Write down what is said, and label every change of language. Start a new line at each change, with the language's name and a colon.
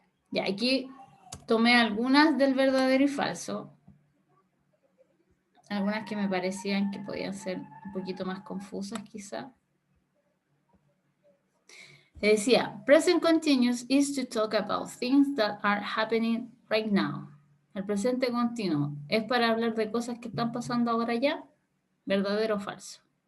Spanish: Ya, aquí tomé algunas del verdadero y falso. Algunas que me parecían que podían ser un poquito más confusas, quizá. Decía,
English: present continuous is to talk about things that are happening right now.
Spanish: El presente continuo es para hablar de cosas que están pasando ahora ya. ¿Verdadero o falso?